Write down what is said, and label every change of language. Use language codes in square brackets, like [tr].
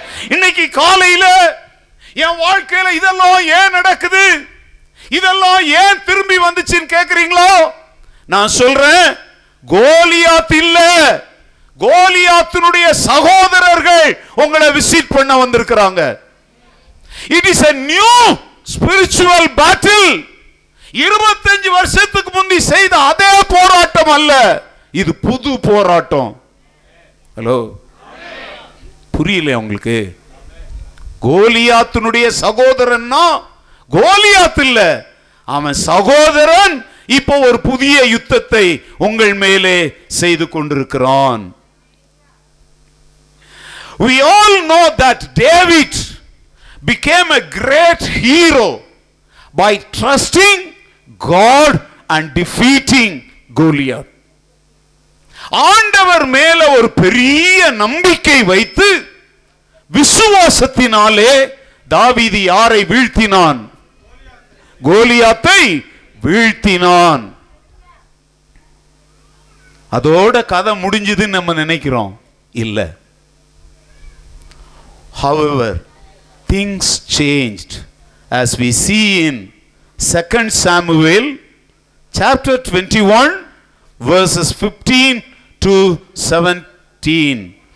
[ta] இன்னைக்கு காலையில என் வாழ்க்கையில இதெல்லாம் ஏன் நடக்குது, இதெல்லாம் ஏன் திரும்பி வந்துச்சுன்னு கேக்குறீங்களோ? நான் சொல்றேன், கோலியாத் இல்ல, கோலியாத்தினுடைய சகோதரர்கள் உங்களை விசிட் பண்ண வந்திருக்கிறாங்க. [en] It is a new spiritual battle. [ta] 25 வருஷத்துக்கு முந்தி செய்த அதே போராட்டம் அல்ல, இது புது போராட்டம். ஹலோ, புரியல உங்களுக்கு? கோலியாத்தினுடைய சகோதரன்னா கோலியாத் இல்ல, அவன் சகோதரன். இப்போ ஒரு புதிய யுத்தத்தை உங்கள் மேலே செய்து கொண்டிருக்கிறான். [en] We all know that David became a great hero by trusting God and defeating Goliath. [ta] ஆண்டவர் மேல ஒரு பெரிய நம்பிக்கை வைத்து விசுவாசத்தினாலே தாவீது யாரை வீழ்த்தினான்? கோலியாத்தை வீழ்த்தினான். அதோட கதை முடிஞ்சதுன்னு நம்ம நினைக்கிறோம், இல்ல. [en] However, things changed as we see in 2 Samuel chapter 21 verses 15 to 17.